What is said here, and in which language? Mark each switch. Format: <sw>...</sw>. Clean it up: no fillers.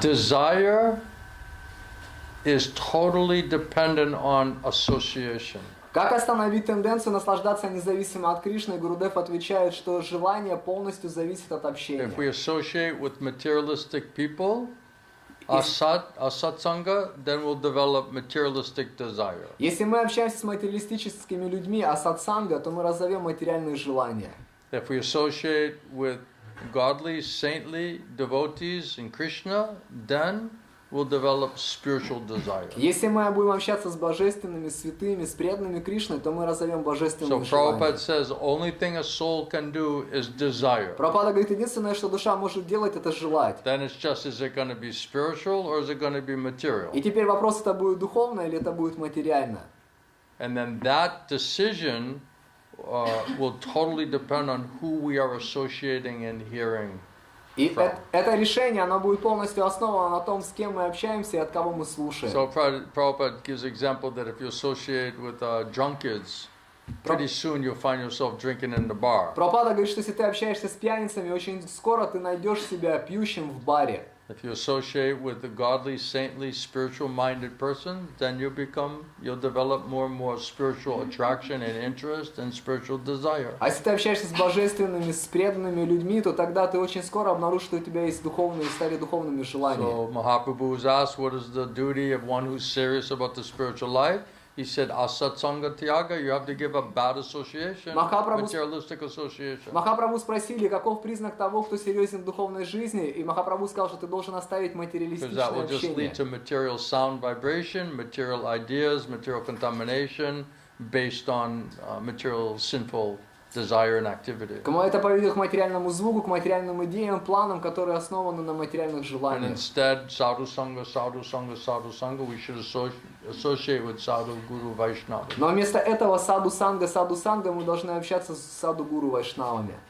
<en>Desire is totally dependent on association.</en> <ru>Как остановить тенденцию наслаждаться независимо от Кришны? Гурудев отвечает, что желание полностью зависит от общения.</ru> <en>If we associate with materialistic people, Asatsanga, then we'll develop materialistic desire.</en> <ru>Если мы общаемся с материалистическими людьми, а сатсанга, то мы разовьем материальные желания.</ru> <en>If we associate with godly, saintly devotees in Krishna, then we'll develop spiritual desire.</en> <ru>Если мы будем общаться с божественными, святыми, с преданными Кришной, то мы разовьем божественные</ru> <en>So</en> <ru>желания.</ru> <en>Prabhupada says the only thing a soul can do is desire.</en> <ru>Прабхупада говорит, единственное, что душа может делать, это желать.</ru> <en>Then it's just, is it going to be spiritual or is it going to be material?</en> <ru>И теперь вопрос, это будет духовно или это будет материально.</ru> <en>And then that decision will totally depend on who we are associating and hearing.</en> <ru>И это решение, оно будет полностью основано на том, с кем мы общаемся и от кого мы слушаем.</ru> <en>So Prabhupada gives example that if you associate with drunkards, pretty soon you'll find yourself drinking in the bar.</en> <ru>Прабхупада говорит, что если ты общаешься с пьяницами, очень скоро ты найдешь себя пьющим в баре.</ru> <en>If you associate with a godly, saintly, spiritual-minded person, then you'll develop more and more spiritual attraction and interest and spiritual desire.</en> <ru>А если ты общаешься с божественными, с преданными людьми, то тогда ты очень скоро обнаружишь, что у тебя есть духовные, стали духовными желания.</ru> <en>So Mahaprabhu was asked, what is the duty of one who's serious about the spiritual life? He said, asatsanga tyaga, you have to give up bad association, materialistic association.</en> <ru>Махапрабху спросили, каков признак того, кто серьезен в духовной жизни, и Махапрабху сказал, что ты должен оставить</ru> <en>Because</en> <ru>материалистичное</ru> <en>that will just</en> <ru>общение.</ru> <en>lead to material sound vibration, material ideas, material contamination, based on material sinful desire and activity.</en> <ru>Кому это поведет к материальному звуку, к материальным идеям, планам, которые основаны на материальных</ru> <en>And</en> <ru>желаниях.</ru> <en>instead, sadhu sangha, sadhu sangha, sadhu sangha, we should associate with sadhu, guru, vaishnava.</en> <ru>Но вместо этого саду санга мы должны общаться с саду гуру вайшнавами.</ru>